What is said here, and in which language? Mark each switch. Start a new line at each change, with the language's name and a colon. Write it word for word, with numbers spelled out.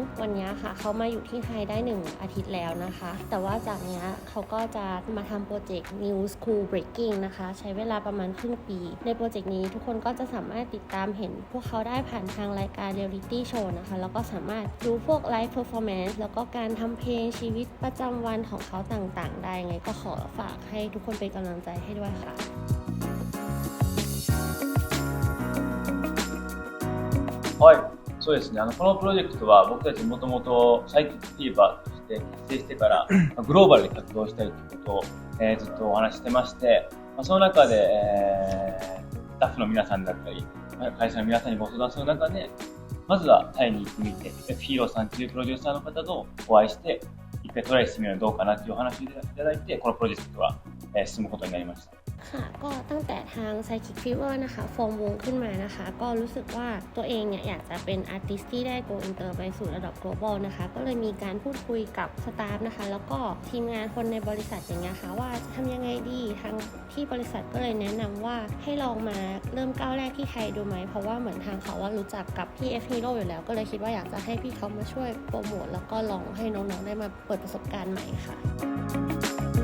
Thai: วันนี้ค่ะเขามาอยู่ที่ไทยได้หนึ่งอาทิตย์แล้วนะคะแต่ว่าจากนี้เขาก็จะมาทำโปรเจกต์ New School Breaking นะคะใช้เวลาประมาณครึ่งปีในโปรเจกต์นี้ทุกคนก็จะสามารถติดตามเห็นพวกเขาได้ผ่านทางรายการ Reality Show นะคะแล้วก็สามารถดูพวก Live Performance แล้วก็การทำเพลงชีวิตประจำวันของเขาต่างๆได้ไงก็ขอฝากให้ทุกคนเป็นกำลังใจให้ด้วยค่ะ
Japanese: はいそうですね、あのこのプロジェクトは僕たちもともとサイキックフィーバーとして結成してからグローバルで活動したいということを、えー、ずっとお話してまして、まあ、その中で、えースタッフの皆さんだったり会社の皆さんにご相談する中でまずはタイに行ってみてヒーローさんというプロデューサーの方とお会いして一回トライしてみるのどうかなというお話をいただいてこのプロジェクトは進むことになりました
Thai: ค่ะก็ตั้งแต่ทาง Psychic Fever นะคะฟอร์มวงขึ้นมานะคะก็รู้สึกว่าตัวเองเนี่ยอยากจะเป็นอาร์ติสต์ที่ได้ Go Inter ไปสู่ระดับ Global นะคะก็เลยมีการพูดคุยกับสตาฟนะคะแล้วก็ทีมงานคนในบริษัทอย่างเงี้ยค่ะว่าจะทำยังไงดีทางที่บริษัทก็เลยแนะนำว่าให้ลองมาเริ่มก้าวแรกที่ไทยดูไหมเพราะว่าเหมือนทางเขาว่ารู้จักกับ พี เอฟ Hero อยู่แล้วก็เลยคิดว่าอยากจะให้พี่เขามาช่วยโปรโมทแล้วก็ลองให้น้องๆได้มาเปิดประสบการณ์ใหม่ค่ะ